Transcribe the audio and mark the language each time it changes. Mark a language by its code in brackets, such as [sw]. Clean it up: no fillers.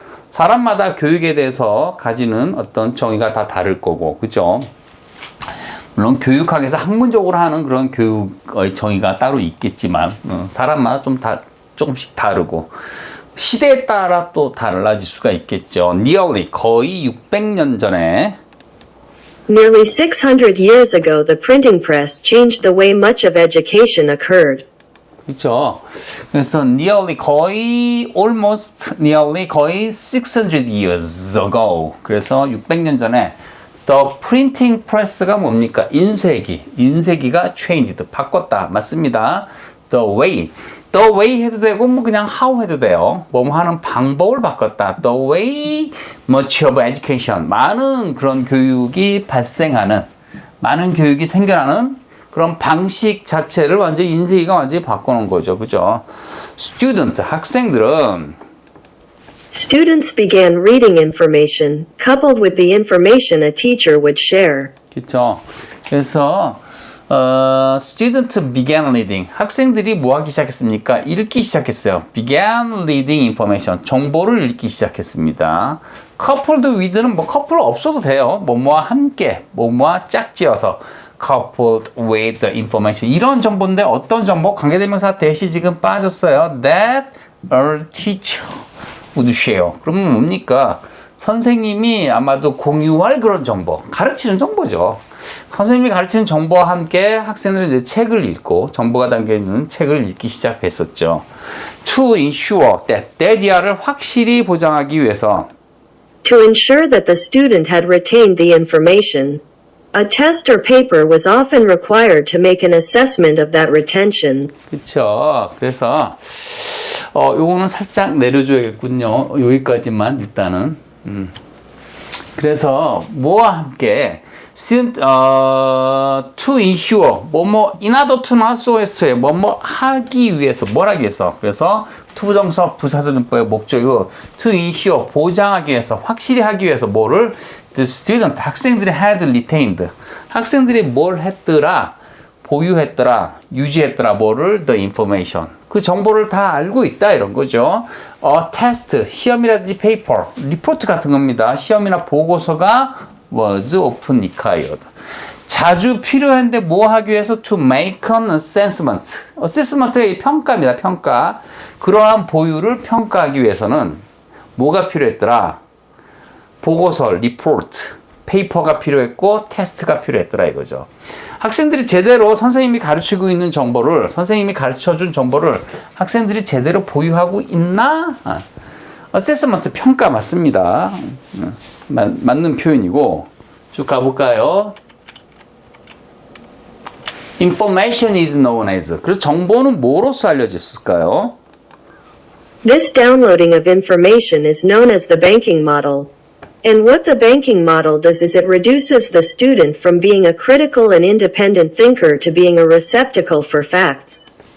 [ko] 사람마다 교육에 대해서 가지는 어떤 정의가 다 다를 거고 그죠? 물론 교육학에서 학문적으로 하는 그런 교육의 정의가 따로 있겠지만 사람마다 좀 조금씩 다르고 시대에 따라 또 달라질 수가 있겠죠. nearly 거의 600년 전에 [en] Nearly 600 years ago, the printing press changed the way much of education occurred. [ko] 그렇죠. [en] 그래서 nearly 거의 600 years ago. [ko] 그래서 600년 전에 the printing press가 뭡니까? 인쇄기가 changed 바꿨다. 맞습니다. the way 해도 되고 뭐 그냥 how 해도 돼요. 뭐 하는 방법을 바꿨다. [en] the way much of education [ko] 많은 그런 교육이 발생하는 많은 교육이 생겨나는 그런 방식 자체를 완전히 인쇄기가 완전히 바꿔놓은 거죠. 그죠? 학생들은 [en] Students began reading information, coupled with the information a teacher would share. [ko] 그렇죠. [en] 그래서 students began reading. [ko] 학생들이 뭐 하기 시작했습니까? 읽기 시작했어요. [en] began reading information. [ko] 정보를 읽기 시작했습니다. coupled with는 뭐 커플 없어도 돼요. 뭐뭐와 함께, 뭐뭐와 짝지어서 [en] coupled with the information. [ko] 이런 정보인데 어떤 정보? 관계대명사 대시 지금 빠졌어요. [en] That a teacher would share. [ko] 그러면 뭡니까? 선생님이 아마도 공유할 그런 정보, 가르치는 정보죠. 선생님이 가르치는 정보와 함께 학생들은 이제 책을 읽고 정보가 담겨있는 책을 읽기 시작했었죠. To ensure that 를 확실히 보장하기 위해서 [en] To ensure that the student had retained the information, a test or paper was often required to make an assessment of that retention. [ko] 그렇죠. 그래서 요거는 살짝 내려줘야겠군요. 여기까지만 일단은. 그래서 뭐와 함께 student to ensure 뭐뭐 in order to나 so as to에 뭐뭐 하기 위해서 뭘 하기 위해서 그래서 to 부정사 부사절용법의 목적이고 to ensure 보장하기 위해서 확실히 하기 위해서 뭐를 the student 학생들이 had retained 학생들이 뭘 했더라 보유했더라 유지했더라 뭐를 the information 그 정보를 다 알고 있다 이런 거죠. 테스트 시험이라든지 페이퍼 리포트 같은 겁니다. 시험이나 보고서가 [en] was often required. [ko] 자주 필요한데 뭐 하기 위해서 [en] to make an assessment. [ko] assessment의 평가입니다. 평가. 그러한 보유를 평가하기 위해서는 뭐가 필요했더라? 보고서, 리포트, 페이퍼가 필요했고 테스트가 필요했더라 이거죠. 학생들이 제대로 선생님이 가르치고 있는 정보를, 선생님이 가르쳐준 정보를 학생들이 제대로 보유하고 있나? 어세스먼트 평가 맞습니다. 맞는 표현이고 쭉 가볼까요? [en] Information is known as. [ko] 그래서 정보는 뭐로서 알려졌을까요? [en] This downloading of information is known as the banking model. And what the banking model does is it reduces the student from being a critical and independent thinker to being a receptacle for facts.